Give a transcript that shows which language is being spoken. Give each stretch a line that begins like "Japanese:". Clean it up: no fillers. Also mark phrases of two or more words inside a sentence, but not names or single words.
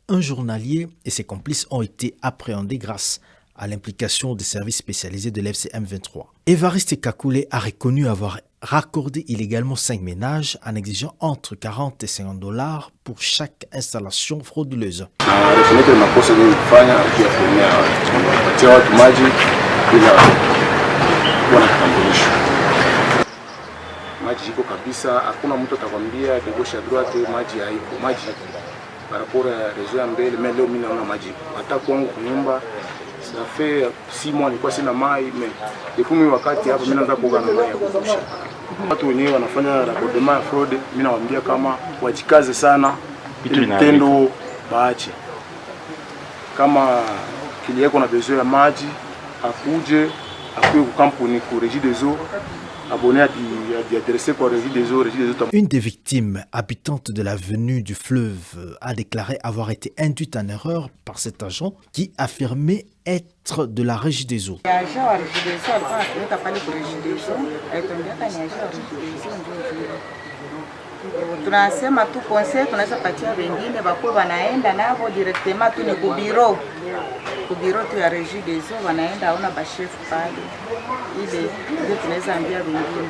French: Un journalier et ses complices ont été appréhendés grâce à l'implication des services spécialisés de l'FC M23. Évariste Kakoulé a reconnu avoir raccordé illégalement 5 ménages en exigeant entre 40 et 50 $ pour chaque installation frauduleuse.
Swahili: Maji iko kabisa, hakuna mtu atakwambia
French: gauche à droite
Swahili: maji haiko. Maji parapora rezo ya mbele, mais leo mimi naona maji. Hata kwangu kunyumba
French: ça fait 6 mois
Swahili: nilikuwa sina mai,
French: mais depuis
Swahili: mimi wakati hapa mimi naanza kuoga na mai ya kutosha. Watu wenyewe wanafanya raccordement ya fraud, mimi nawaambia kama wajikaze sana, vitendo baache. Kama kile yako na besoin ya maji, akuje akuwe ku kampuni ku Régie des Eaux.
French: Une des victimes habitantes de l'avenue du Fleuve a déclaré avoir été induite en erreur par cet agent qui affirmait être de la Régie des Eaux.
Swahili: Tunasema tu conseil tunaweza patia wengine bako wanaenda nabo directement tu ni ku bureau tu ya Régie des Eaux wanaenda ona ba chef pale ile tunaweza ambia wengine.